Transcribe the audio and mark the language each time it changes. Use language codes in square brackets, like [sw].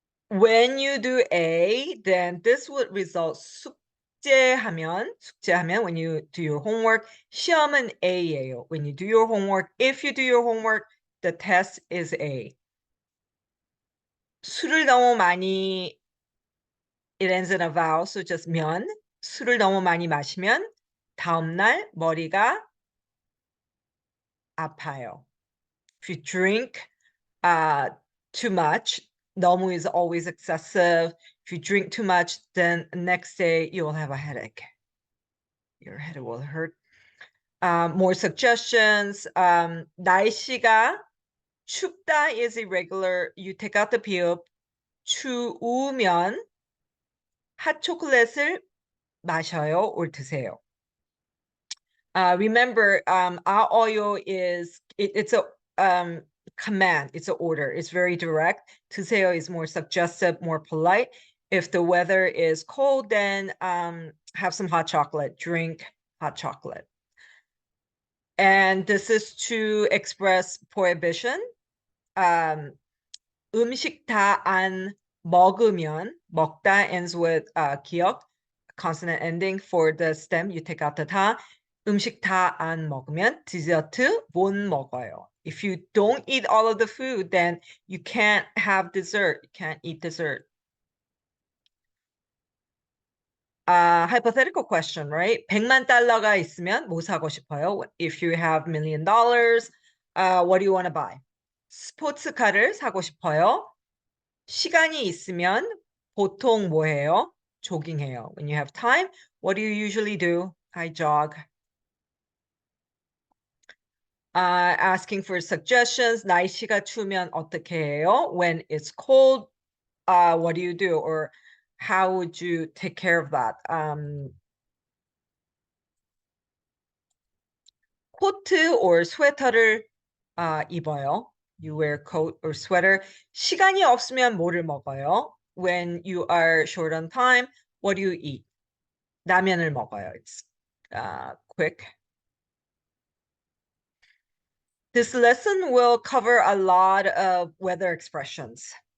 [en] When you do A, then this would result [ko] 숙제하면 [en] when you do your homework. [ko] 시험은 A예요. [en] When you do your homework, if you do your homework, the test is A. [ko] 술을 너무 많이, [en] it ends in a vowel, so just 면. [ko] 술을 너무 많이 마시면 다음날 머리가 아파요. [en] If you drink too much, 너무 is always excessive. If you drink too much, then next day you'll have a headache. Your head will hurt. More suggestions. [ko] 날씨가 춥다 [en] is irregular. You take out the 비읍. [ko] 추우면 핫초콜릿을 마셔요 or 드세요. [en] Remember, 아어요 is it's a command. It's an order. It's very direct. 드세요 is more suggestive, more polite. If the weather is cold, then have some hot chocolate. Drink hot chocolate. And this is to express prohibition. [ko] 음식 다 안 먹으면, [en] 먹다 ends with 기억, consonant ending for the stem. You take out the [ko] 다. 음식 다 안 먹으면 디저트 못 먹어요. [en] If you don't eat all of the food, then you can't have dessert. You can't eat dessert. Hypothetical question, right? [ko] 100만 달러가 있으면 뭐 사고 싶어요? [en] If you have $1 million, what do you want to buy? [ko] 스포츠카를 사고 싶어요. 시간이 있으면 보통 뭐 해요? 조깅해요. [en] When you have time, what do you usually do? I jog. Asking for suggestions. [ko] 날씨가 추우면 어떻게 해요? [en] When it's cold, what do you do? Or how would you take care of that? [ko] 코트 or 스웨터를 입어요. [en] You wear coat or sweater. [ko] 시간이 없으면 뭐를 먹어요? [en] When you are short on time, what do you eat? [ko] 라면을 먹어요. [en] It's quick. This lesson will cover a lot of weather expressions.